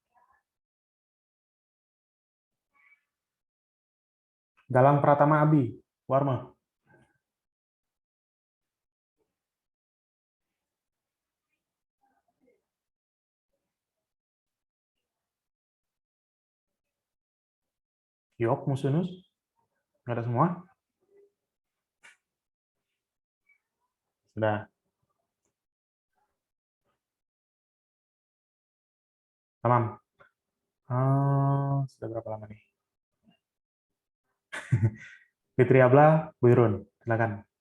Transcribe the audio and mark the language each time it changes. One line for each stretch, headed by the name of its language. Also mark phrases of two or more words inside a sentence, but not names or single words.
Indonesian: Galang Pratama Abi, warma.
Turkish: Yok, musunus.
Indonesian: Nggak ada semua? Sudah.
Turkish: Tamam.
Indonesian: Sudah berapa lama nih? Fitri Abla, Bu Irun, silakan.